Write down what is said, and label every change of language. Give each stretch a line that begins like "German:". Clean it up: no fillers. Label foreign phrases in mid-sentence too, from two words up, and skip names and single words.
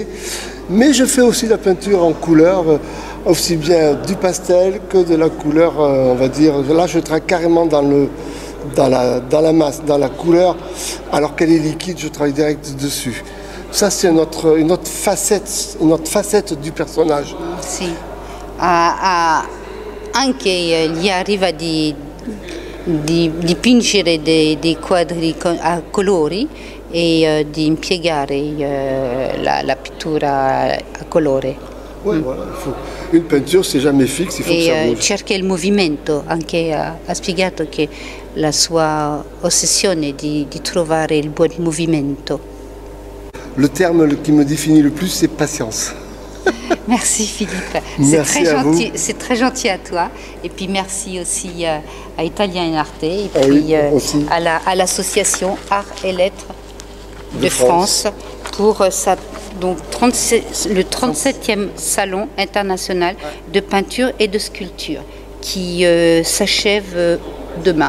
French: Mais je fais aussi la peinture en couleur, aussi bien du pastel que de la couleur, on va dire. Là, je travaille carrément dans la masse, dans la couleur, alors qu'elle est liquide, je travaille direct dessus. Ça, c'est une autre facette du personnage.
Italian: Sì. Anche gli arriva di dipingere dei quadri a colori e di impiegare la pittura a colore.
French: Oui, voilà, une peinture, c'est jamais fixe, il faut que ça bouge.
Italian: Cerca il movimento, anche ha spiegato che la sua ossessione di trovare il buon movimento.
French: Le terme qui me définit le plus, c'est patience. Merci Philippe, c'est très gentil à toi, et puis merci aussi à Italia in Arte, et puis à l'association Arts et Lettres de France pour le 37e Salon international de peinture et de sculpture qui s'achève demain.